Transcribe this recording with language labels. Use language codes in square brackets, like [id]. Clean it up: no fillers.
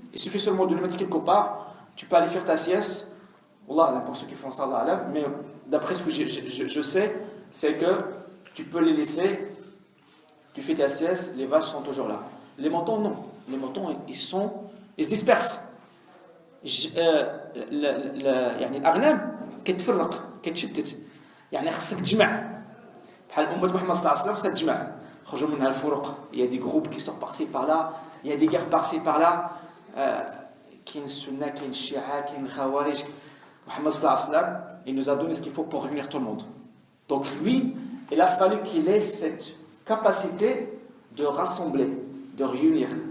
[fr] Il suffit seulement de les mettre quelque part. Tu peux aller faire ta sieste. Wallah, pour ceux qui font ça, mais d'après ce que je sais, c'est que tu peux les laisser. Tu fais ta sieste, les vaches sont toujours là. Les moutons, non. Les moutons, ils se dispersent. [ar] يعني الأغنام كتفرق كتشتت يعني خصك تجمع بحال أمة محمد صلى الله عليه وسلم خصها تجمع خرجوا منها الفروق. [fr] Il y a des groupes qui sortent par-ci par-là, il y a des guerres par-ci par-là, [ar] كاين السنة كاين الشيعة كاين الخوارج. [fr] Mohammed [ar] sallallahu alayhi wa sallam, [fr] il nous a donné ce qu'il faut pour réunir tout le monde. Donc lui, il a fallu qu'il ait cette capacité de rassembler, de réunir.